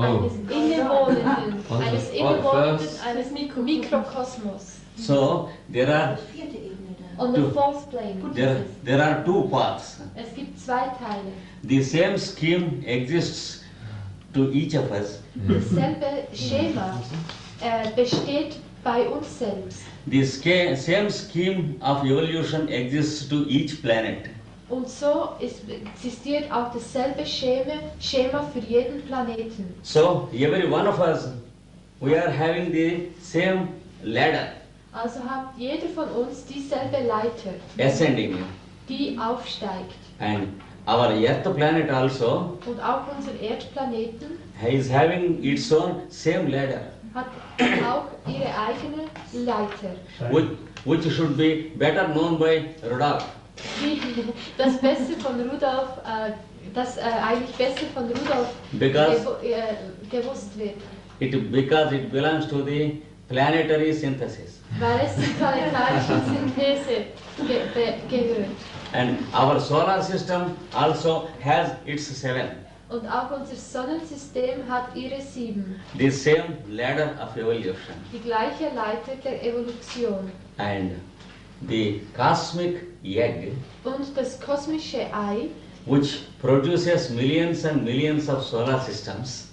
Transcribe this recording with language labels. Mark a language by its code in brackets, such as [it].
[de] eines Innewohnenden, [en] On the [de] eines Innewohnenden, [en] first- [de] eines Mikrokosmos. [en] So there are [de] Die vierte Ebene da. [en] On the fourth plane. there are 2 parts. [de] Es gibt 2 Teile. [en] The same scheme exists to each of us. [de] Dasselbe Schema besteht bei uns selbst. [en] The same scheme of evolution exists to each planet. [de] Und so existiert auch dasselbe Schema für jeden Planeten. [en] So every one of us, we are having the same ladder [de] Also hat jeder von uns dieselbe Leiter, [en] ascending, [de] die aufsteigt. [en] and our Earth planet also [de] Und auch unser Erdplaneten [en] is having its own same ladder, [de] hat auch ihre eigene Leiter. [en] which should be better known by Rudolph. [de] Das Beste von Rudolf, das eigentlich Beste von Rudolf [en] Because [de] gewusst wird, [en] because it belongs to the planetary synthesis, [de] weil es zur planetarischen Synthese gehört. [en] and our solar system also has its 7. [de] Und auch unser Sonnensystem hat ihre 7, [en] The same ladder of evolution, [de] die gleiche Leiter der Evolution. [en] and the cosmic egg, [de] Und das kosmische Ei, [en] which produces millions and millions of solar systems,